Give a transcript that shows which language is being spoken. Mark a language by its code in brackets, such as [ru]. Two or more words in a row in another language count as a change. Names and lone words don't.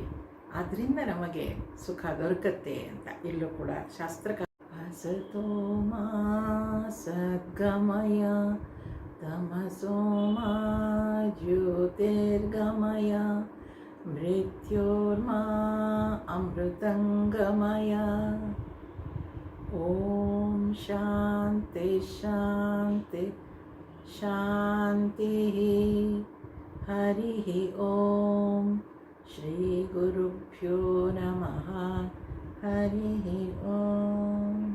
[kn] ಆದ್ದರಿಂದ ನಮಗೆ ಸುಖ ದೊರಕತ್ತೆ ಅಂತ ಇಲ್ಲೂ ಕೂಡ ಶಾಸ್ತ್ರಕಾರ. [sa] ಅಸತೋ ಮಾ ಸದ್ಗಮಯ ತಮಸೋ ಮಾ ಜ್ಯೋತಿರ್ಗಮಯ ಮೃತ್ಯೋರ್ಮಾ ಅಮೃತಂಗಮಯ. ಓಂ ಶಾಂತಿ ಶಾಂತಿ ಶಾಂತಿ. ಹರಿ ಓಂ. ಶ್ರೀ ಗುರುಭ್ಯೋ ನಮಃ. ಹರಿ ಓಂ.